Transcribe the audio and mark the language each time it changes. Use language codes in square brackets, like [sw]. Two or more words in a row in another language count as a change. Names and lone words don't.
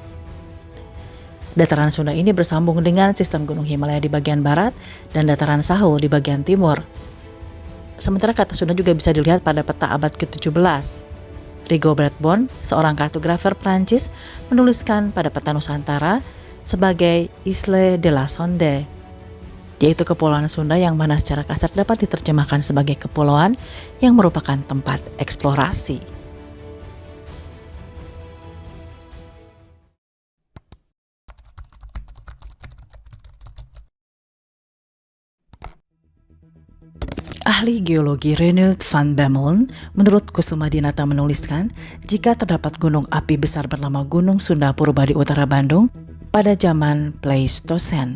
[id] Dataran Sunda ini bersambung dengan sistem Gunung Himalaya di bagian barat dan dataran Sahul di bagian timur. Sementara kata Sunda juga bisa dilihat pada peta abad ke-17. Rigobert Bon, seorang kartografer Prancis, menuliskan pada peta Nusantara sebagai Isle de la Sonde, yaitu kepulauan Sunda yang mana secara kasar dapat diterjemahkan sebagai kepulauan yang merupakan tempat eksplorasi. Ahli geologi Reinoud van Bemmelen menurut Kusuma Dinata menuliskan jika terdapat gunung api besar bernama Gunung Sunda Purba di utara Bandung pada zaman Pleistosen.